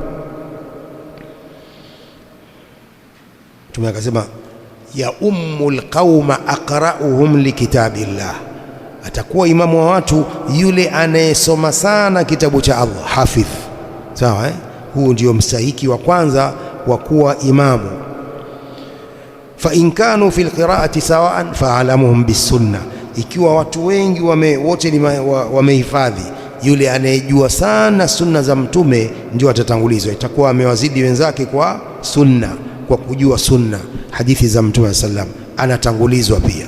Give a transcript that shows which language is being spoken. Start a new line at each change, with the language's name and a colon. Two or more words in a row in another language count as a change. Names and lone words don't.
Swahili: Mtume akasema,
Arabic: ya ummul qauma aqra'uhum likitabillah,
Swahili: atakuwa imamu wa watu yule anayesoma sana kitabu cha Allah, hafidh. Sawa, huu ndio mstahiki wa kwanza wa kuwa imamu.
Arabic: Fa in kanu fil qira'ati sawa'an fa'alamuhum bisunna,
Swahili: ikiwa watu wengi wote wamehifadhi, yule anayejua sana sunna za mtume ndio atatangulizwa, itakuwa amewazidi wenzake kwa sunna, kwa kujua sunna hadithi za mtume sallam, anatangulizwa pia.